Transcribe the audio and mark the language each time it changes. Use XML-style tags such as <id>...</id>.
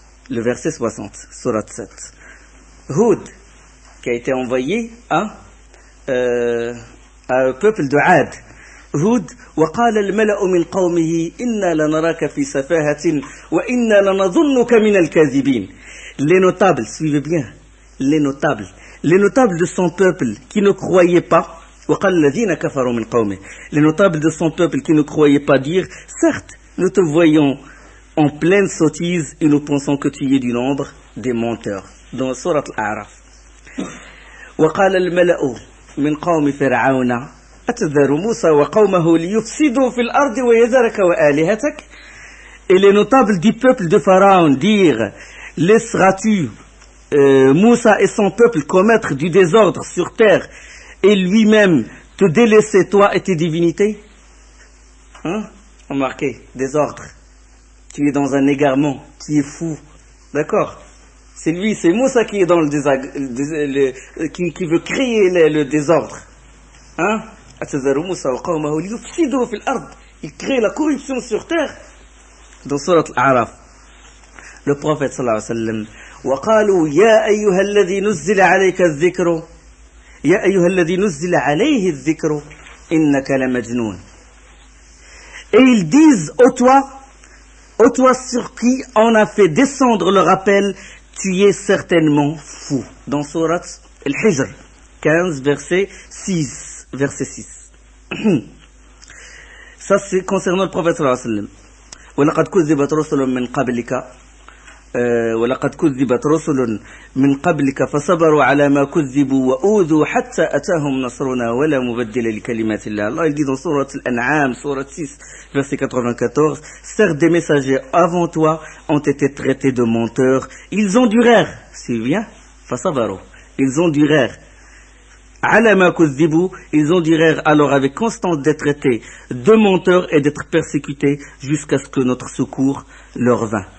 <fr>Le verset 60, sourate 7. Hud, qui a été envoyé à un peuple de Ad.</fr> <ar>Hud, وقال الملأ من قومه إنا لنراك في سفاهة وإنا لنظنك من الكاذبين.</ar> <fr>Les notables, suivez bien, les notables de son peuple qui ne croyaient pas,</fr> <ar>وقال الذين كفروا من قومه,</ar> <fr>les notables de son peuple qui ne croyaient pas dire, certes, nous te voyons en pleine sottise et nous pensons que tu es du nombre des menteurs. Dans sourate Al-A'raf.</fr> <ar>وقال الملأ من قوم فرعون أتذر موسى وقومه ليفسدوا في الأرض ويذرك وآلهتك.</ar> <fr>Et les notables du peuple de Pharaon dirent, laisseras-tu Moussa et son peuple commettre du désordre sur terre et lui-même te délaisser toi et tes divinités? Remarquez, désordre. Tu es dans un égarement, tu es fou. D'accord? C'est lui, c'est Moussa qui est dans qui veut créer le désordre. Il crée la corruption sur terre. Dans Surat Al-A'raf, le prophète sallallahu alayhi wa sallam,</fr> <ar>وقالوا يا أيها الذي نزل عليك الذكر يا أيها الذي نزل عليه الذكر إنك لمجنون.</ar> <fr>Et ils disent, ô toi sur qui on a fait descendre le rappel, tu es certainement fou. Dans Surat Al-Hijr 15, verset 6. Ça c'est concernant le prophète sallallahu alayhi wa sallam.</fr> <ar>ولقد كذبت رسل من قبلك فصبروا على ما كذبوا وأوذوا حتى أتاهم نصرنا ولا مبدل لكلمات الله.</ar> <fr>Allah il dit dans sourate Al-An'am, sourate 6, verset 94, certes des messagers avant toi ont été traités de menteurs, ils endurèrent, c'est bien, فصبروا, ils endurèrent,</fr> <ar>على ما كذبوا,</ar> <fr>ils endurèrent alors avec constance d'être traités de menteurs et d'être persécutés jusqu'à ce que notre secours leur vint.</fr>